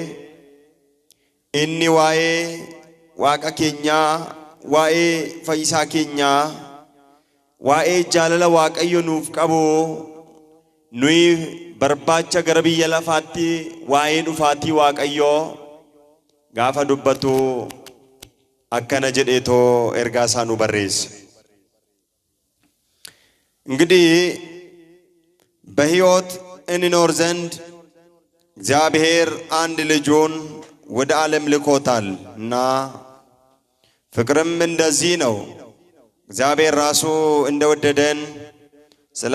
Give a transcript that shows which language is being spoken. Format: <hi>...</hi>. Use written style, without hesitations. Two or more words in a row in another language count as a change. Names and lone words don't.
<om>inni waa'ee waaqa keenyaa, waa'ee fayyisaa keenyaa, waa'ee jaalala waaqayyo nuuf qabu, nuyi barbaacha gara biyya lafaatti waa'ee dhufaatii waaqayyo gaafa dubbatu akkana jedheetoo ergaa isaa nu barreesse.</om> <am>እንግዲህ በሕይወት እንኖር ዘንድ እግዚአብሔር አንድ ልጁን ወደ ዓለም ልኮታል እና ፍቅርም እንደዚህ ነው፣ እግዚአብሔር ራሱ እንደወደደን ስለ</am>